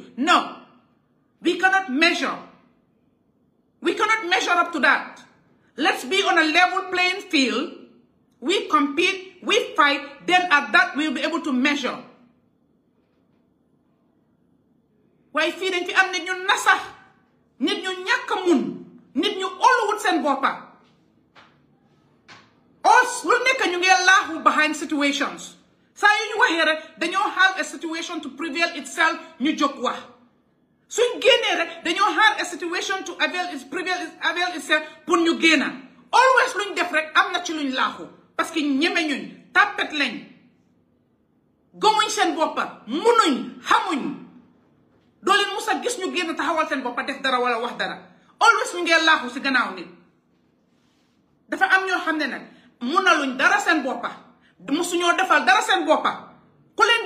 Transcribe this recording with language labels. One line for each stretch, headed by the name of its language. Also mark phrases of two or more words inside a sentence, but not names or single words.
English: No. We cannot measure. We cannot measure up to that. Let's be on a level playing field. We compete, we fight, then at that we'll be able to measure.
Wolof: Why fii dañ fi am nit ñu nasax nit ñu ñàkk mun nit ñu óoluwut seen boppa os lu nekk ñu ngi laaxu
English: behind situations
Wolof: saa yu ñu waxee rek dañoo
English: have a situation to prevail itself
Wolof: ñu jóg wax suñ génnee rek dañoo
English: have a situation to avail itself
Wolof: pour ñu génna always luñ def rek am na ci luñ laaxu
French: parce que
Wolof: ñeme ñuñ tàppet lañ gëmuñ seen boppa munuñ xamuñ doo leen musa gis ñu génn taxawal seen boppa def dara wala wax dara always ñu ngee laaxu si gannaaw nit dafa am ñoo xam ne nag munaluñ dara seen boppa musuñoo defal dara seen boppa ku leen